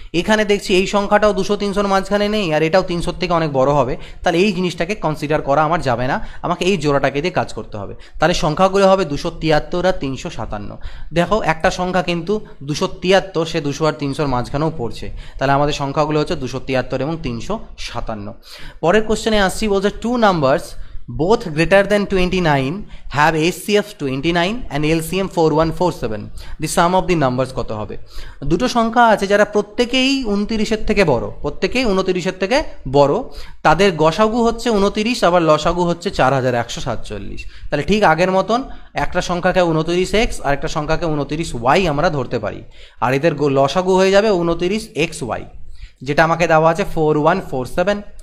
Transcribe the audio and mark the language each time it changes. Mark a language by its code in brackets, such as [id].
[bn] এখানে দেখছি এই সংখ্যাটাও 200-300 মাঝখানে নেই, আর এটাও 300 থেকে অনেক বড় হবে, তাহলে এই জিনিসটাকে কনসিডার করা আমার যাবে না, আমাকে এই জোড়াটাকে দিয়ে কাজ করতে হবে। তাহলে সংখ্যাগুলো হবে 273 আর 357। দেখো একটা সংখ্যা কিন্তু 273, সে 200 আর 300 মাঝখানেও পড়ছে, তাহলে আমাদের সংখ্যাগুলো হচ্ছে 273 এবং 357। পরের কোশ্চেনে আসছি, বলছে [en] two numbers both greater than 29 have HCF 29 and LCM 4147, the sum of the numbers [bn] কত হবে। দুটো সংখ্যা আছে যারা প্রত্যেকেই 29-এর থেকে বড়, প্রত্যেকেই 29-এর থেকে বড়, তাদের গসাগু হচ্ছে 29, আবার লসাগু হচ্ছে 4147। তাহলে ঠিক আগের মতন একটা সংখ্যাকে 29x আর একটা সংখ্যাকে 29y আমরা ধরতে পারি, আর এদের লসাগু হয়ে যাবে 29xy, যেটা আমাকে দেওয়া আছে 4147।